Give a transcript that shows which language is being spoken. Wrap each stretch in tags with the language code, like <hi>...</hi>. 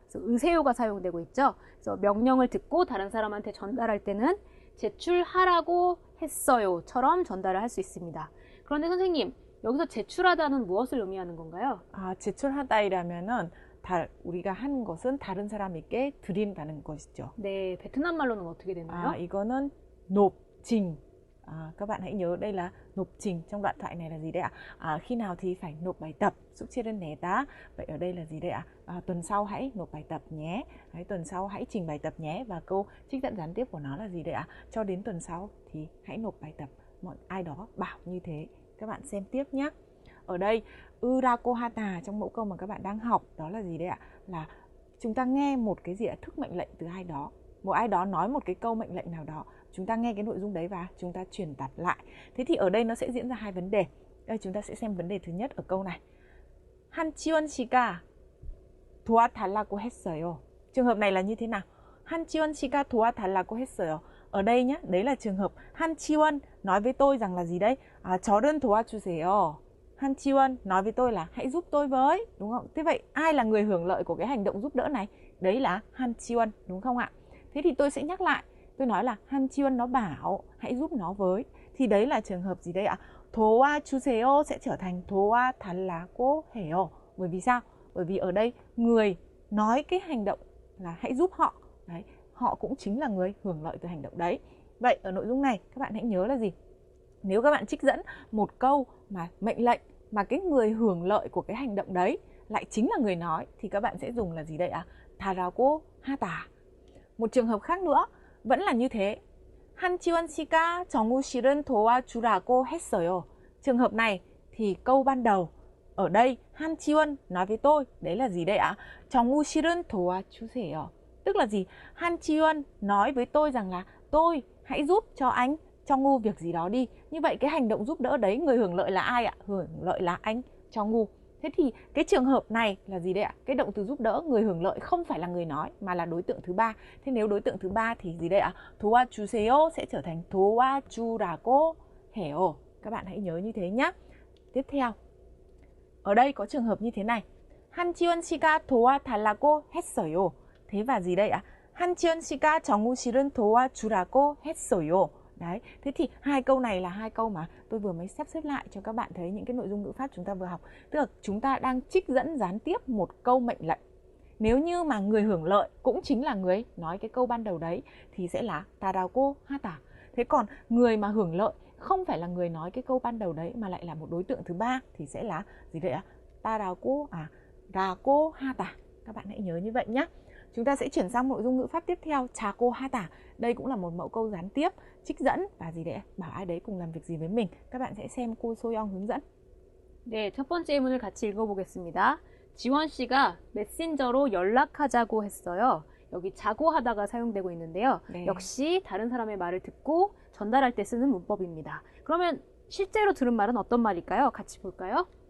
<ko>그래서 으세요가 사용되고 있죠. 그래서 명령을 듣고 다른 사람한테 전달할 때는 제출하라고 했어요처럼 전달을 할 수 있습니다. 그런데 선생님, 여기서 제출하다는 무엇을 의미하는 건가요? 제출하다이라면은 우리가 하는 것은 다른 사람에게 드린다는 것이죠. 네, 베트남 말로는 어떻게 되나요? 이거는</ko> <vi>nộp trình. Các bạn hãy nhớ đây là nộp trình. Trong đoạn thoại này là gì đấy ạ? Khi nào thì phải nộp bài tập.</vi> <ko>숙제를 내다.</ko> <vi>Vậy ở đây là gì đấy ạ? Tuần sau hãy nộp bài tập nhé. Tuần sau hãy trình bài tập nhé. Và câu trích dẫn gián tiếp của nó là gì đấy ạ? Cho đến tuần sau thì hãy nộp bài tập. Ai đó bảo như thế. Các bạn xem tiếp nhé. Ở đây Urako hata trong mẫu câu mà các bạn đang học đó là gì đấy ạ? Là chúng ta nghe một cái gì ạ? Thức mệnh lệnh từ ai đó. Một ai đó nói một cái câu mệnh lệnh nào đó, chúng ta nghe cái nội dung đấy và chúng ta truyền đạt lại. Thế thì ở đây nó sẽ diễn ra hai vấn đề. Đây chúng ta sẽ xem vấn đề thứ nhất ở câu này.</vi> <ko>한지원 씨가 도와달라고 했어요.</ko> <vi>Trường hợp này là như thế nào?</vi> <ko>한지원 씨가 도와달라고 했어요.</ko> <vi>Ở đây nhé, đấy là trường hợp 한지원 nói với tôi rằng là gì đấy?</vi> <ko>저를 도와주세요.</ko> <vi>한지원 nói với tôi là hãy giúp tôi với, đúng không? Thế vậy ai là người hưởng lợi của cái hành động giúp đỡ này? Đấy là 한지원, đúng không ạ? Thế thì tôi sẽ nhắc lại, tôi nói là 한지원 nó bảo hãy giúp nó với. Thì đấy là trường hợp gì đây ạ?</vi> <ko>도와주세요</ko> <vi>sẽ trở thành</vi> <ko>도와달라고 해요.</ko> <vi>Bởi vì sao? Bởi vì ở đây người nói cái hành động là hãy giúp họ. Đấy, họ cũng chính là người hưởng lợi từ hành động đấy. Vậy ở nội dung này các bạn hãy nhớ là gì? Nếu các bạn trích dẫn một câu mà mệnh lệnh mà cái người hưởng lợi của cái hành động đấy lại chính là người nói thì các bạn sẽ dùng là gì đây ạ?</vi> <ko>다라고 하다.</ko> <vi>Một trường hợp khác nữa vẫn là như thế.</vi> <ko>한지원 씨가 정우 씨를 도와주라고 했어요.</ko> <vi>Trường hợp này thì câu ban đầu ở đây 한지원 nói với tôi, đấy là gì đây ạ?</vi> <ko>정우 씨를 도와주세요.</ko> <vi>Tức là gì? 한지원 nói với tôi rằng là tôi hãy giúp cho anh 정우 việc gì đó đi. Như vậy cái hành động giúp đỡ đấy người hưởng lợi là ai ạ? Hưởng lợi là anh 정우. Thế thì cái trường hợp này là gì đây ạ? Cái động từ giúp đỡ người hưởng lợi không phải là người nói mà là đối tượng thứ ba. Thế nếu đối tượng thứ ba thì gì đây ạ?</vi> <ko>도와주세요</ko> <vi>sẽ trở thành</vi> <ko>도와주라고 해요.</ko> <vi>Các bạn hãy nhớ như thế nhé. Tiếp theo. Ở đây có trường hợp như thế này.</vi> <ko>한지원 씨가 도와달라고 했어요.</ko> <vi>Thế và gì đây ạ?</vi> <ko>한지원 씨가 정우 씨를 도와주라고 했어요.</ko> <vi>Đấy, thế thì hai câu này là hai câu mà tôi vừa mới sắp xếp lại cho các bạn thấy những cái nội dung ngữ pháp chúng ta vừa học. Tức là chúng ta đang trích dẫn gián tiếp một câu mệnh lệnh. Nếu như mà người hưởng lợi cũng chính là người nói cái câu ban đầu đấy thì sẽ là 다라고 하다. Thế còn người mà hưởng lợi không phải là người nói cái câu ban đầu đấy mà lại là một đối tượng thứ ba thì sẽ là gì vậy ạ?</vi> <ko>다라고 하다.</ko> <vi>Các bạn hãy nhớ như vậy nhé. Chúng ta sẽ chuyển sang nội dung ngữ pháp tiếp theo,</vi> <ko>자고 하다.</ko> <vi>Đây cũng là một mẫu câu gián tiếp, trích dẫn và gì đấy, bảo ai đấy cùng làm việc gì với mình. Các bạn sẽ xem cô 소영 hướng dẫn.</vi> <ko>네, 첫 번째 예문을 같이 읽어보겠습니다. 지원 씨가 메신저로 연락하자고 했어요. 여기 자고 하다가 사용되고 있는데요. 네. 역시 다른 사람의 말을 듣고 전달할 때 쓰는 문법입니다. 그러면 실제로 들은 말은 어떤 말일까요? 같이 볼까요?</ko>